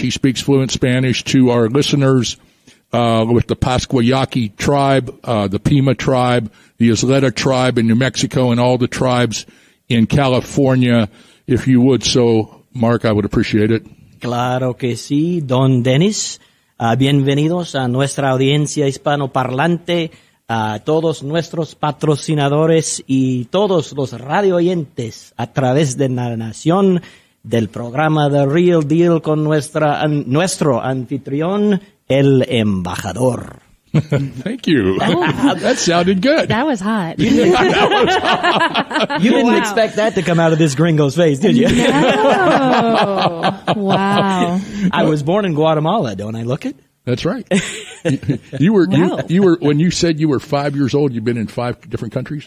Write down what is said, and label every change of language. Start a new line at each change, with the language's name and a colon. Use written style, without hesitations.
English: He speaks fluent Spanish to our listeners with the Pascuayaki tribe, the Pima tribe, the Isleta tribe in New Mexico, and all the tribes in California. if you would. So, Mark, I would appreciate it.
Spanish: Claro que sí, Don Dennis. Bienvenidos a nuestra audiencia hispanoparlante, a todos nuestros patrocinadores y todos los radio oyentes a través de la nación del programa The Real Deal con nuestro anfitrión, el embajador.
English: Thank you. That sounded good. That was hot. You didn't expect that to come out of this gringo's face, did you? No. Wow. I was born in Guatemala, don't I look it? That's right. You were Wow. you were when you said you were 5 years old. You've been in 5 different countries.